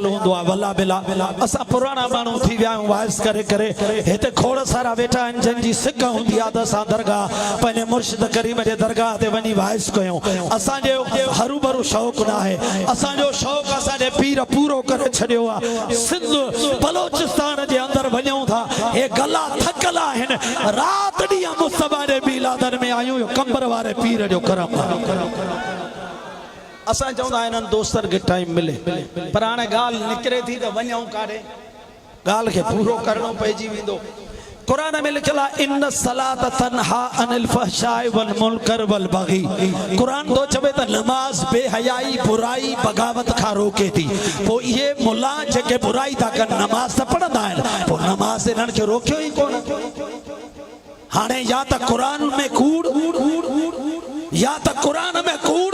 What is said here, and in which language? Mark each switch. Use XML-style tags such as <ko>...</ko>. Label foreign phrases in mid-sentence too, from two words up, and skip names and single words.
<sd>हुंदो आ वला बिला असा पुराना माण्हू थी विया आहियूं वाइस करे करे हिते खोड़ सारा वेठा आहिनि जंहिंजी सिक हूंदी आहे त असां दरगाह पंहिंजे मुर्शिद करीम जे दरगाह ते वञी वाइस कयूं असांजो हरू भरू शौक़ु न आहे असांजो शौक़ु असांजे पीर पूरो करे छॾियो आहे सिंध बलोचिस्तान जे अंदरि वञूं था हे गला थकल आहिनि रात ॾींहुं मुस्तफा जे बीलादन में आहियूं कंबर वारे पीर जो करम असां चवंदा आहिनि दोस्तनि खे टाइम मिले पर हाणे ॻाल्हि निकिरे थी त वञूं काॾे ॻाल्हि खे पूरो करणो पइजी वेंदो कुरान में लिखियल आहे</sd> <ar>إن الصلاة تنهى عن الفحشاء والمنكر والبغي</ar> <sd>कुरान तो चवे त नमाज बेहयाई बुराई बगावत खां रोके थी पोइ इहे मुल्ला जेके बुराई था कनि नमाज त पढ़ंदा आहिनि पोइ नमाज इन्हनि खे रोकियो ई कोन हाणे या त कुरान में कूड़ या त कुरान में कूड़</sd>